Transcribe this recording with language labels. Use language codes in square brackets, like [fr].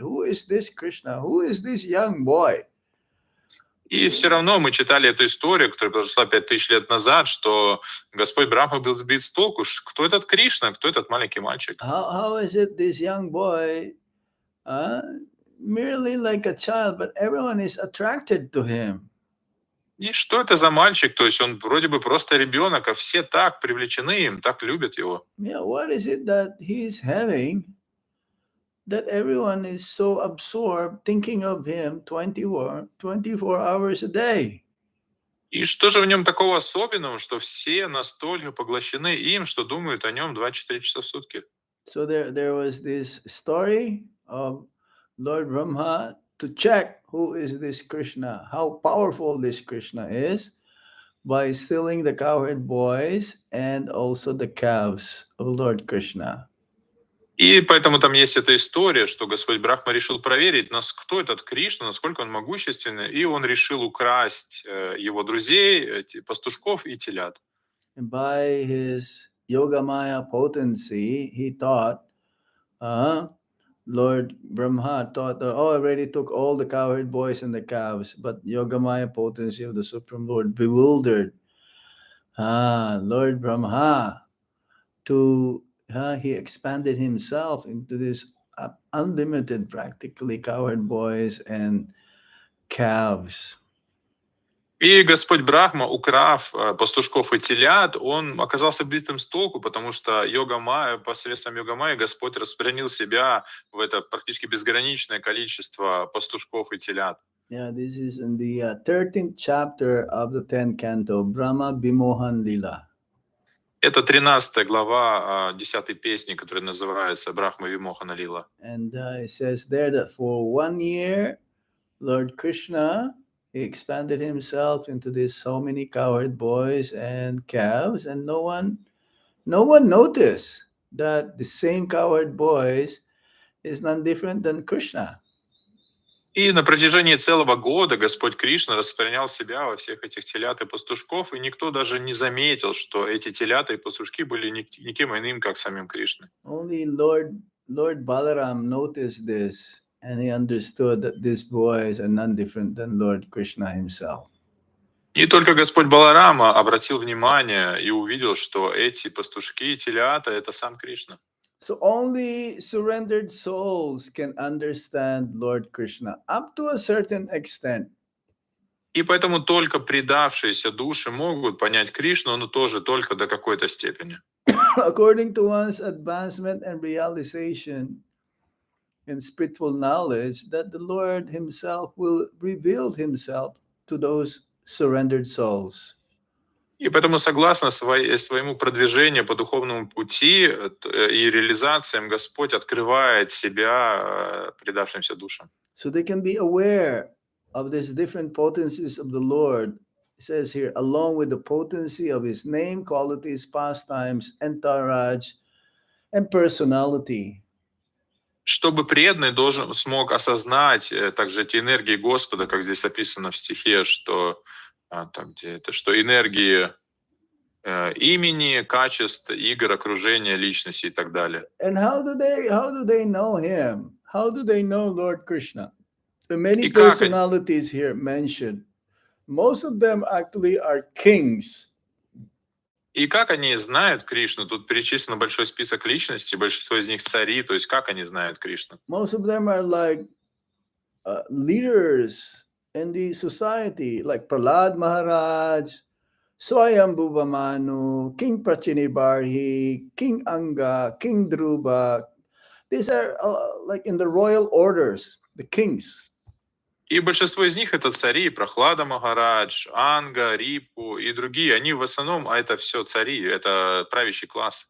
[en] Who is this Krishna? Who is this young boy? [ru] И все равно мы читали эту историю, которая произошла 5000 лет назад, что Господь Брахма был сбит с толку. Кто этот Кришна? Кто этот маленький мальчик? [en] How is it this young boy, merely like a child, but everyone is attracted to him? [ru] И что это за мальчик? То есть он вроде бы просто ребенок, а все так привлечены им, так любят его. [en] Yeah, what is it that he's having that everyone is so absorbed thinking of him 24 hours a day? [ru] И что же в нем такого особенного, что все настолько поглощены им, что думают о нем 24 часа в сутки? [en] So there was this story of Lord Brahma to check who is this Krishna, how powerful this Krishna is, by stealing the cowherd boys and also the calves of Lord Krishna. [ru] И поэтому там есть эта история, что Господь Брахма решил проверить, кто этот Кришна, насколько он могущественный, и он решил украсть его друзей, пастушков и телят. [en] And by his yogamäyä potency, he thought, Lord Brahma thought that, I already took all the cowherd boys and the calves, but yogamäyä potency of the Supreme Lord bewildered Lord Brahma he expanded himself into this unlimited, practically, cowherd boys and calves. [ru] И Господь Брахма, украв пастушков и телят, он оказался битым с толку, потому что посредством йогамайи Господь распространил себя в это практически безграничное количество пастушков и телят. [en] Yeah, this is in the 13th chapter of the 10th canto, Brahma Bimohan Lila. [ru] Это 13 глава 10 песни, которая называется Брахма Вимохана Лила. [en] And it says there that for 1 year, Lord Krishna, he expanded himself into these so many cowherd boys and calves, and no one noticed that the same cowherd boys is none different than Krishna. [ru] И на протяжении целого года Господь Кришна распространял себя во всех этих телят и пастушков, и никто даже не заметил, что эти телята и пастушки были никем иным, как самим Кришной. [en] Only Lord Balaram noticed this, and he understood that these boys are none different than Lord Krishna himself. [ru] И только Господь Баларама обратил внимание и увидел, что эти пастушки и телята — это сам Кришна. [en] So only surrendered souls can understand Lord Krishna up to a certain extent. [ru] И поэтому только предавшиеся души могут понять Кришну, но тоже только до какой-то степени. [en] According to one's advancement and realization in spiritual knowledge, that the Lord himself will reveal himself to those surrendered souls. [ru] И поэтому, согласно своему продвижению по духовному пути и реализациям, Господь открывает себя предавшимся душам. [en] So they can be aware of these different potencies of the Lord. It says here, along with the potency of his name, qualities, pastimes, entourage, and personality. [ru] Чтобы преданный смог осознать также эти энергии Господа, как здесь описано в стихе, что что энергии имени, качеств, игр, окружения, личности и так далее. [en] And how do they know him? How do they know Lord Krishna? The many personalities here mentioned, most of them actually are kings. [ru] И как они знают Кришну? Тут перечислен большой список личностей, большинство из них цари, то есть как они знают Кришну? [en] Most of them are like leaders in the society, like Prahlad Maharaj, Swayambhuva Manu, King Prachinibarhi, King Anga, King Dhruva. These are like in the royal orders, the kings. [ru] И большинство из них — это цари, Прохлада Махарадж, Анга, Рипу и другие. Они в основном, это все цари, это правящий класс.